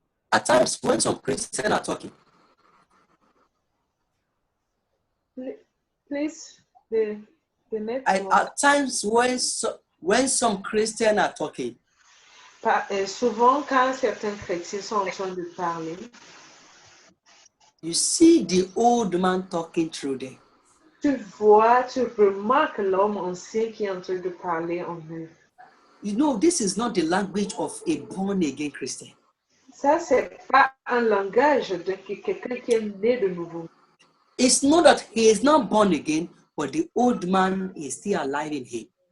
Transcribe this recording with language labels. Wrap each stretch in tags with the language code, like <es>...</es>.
<en>At times, when some Christians are talking, please, the network. at times when some Christians are talking,</en> <fr>souvent, quand certains chrétiens sont en train de parler,</fr> <en>you see the old man talking through them.</en> <fr>tu remarques l'homme ancien qui est en train de parler en eux.</fr> <en>You know, this is not the language of a born-again Christian.</en> <fr>Ça, c'est pas un langage de quelqu'un qui est né de nouveau.</fr> <en>It's not that he is not born again, but the old man is still alive in him.</en>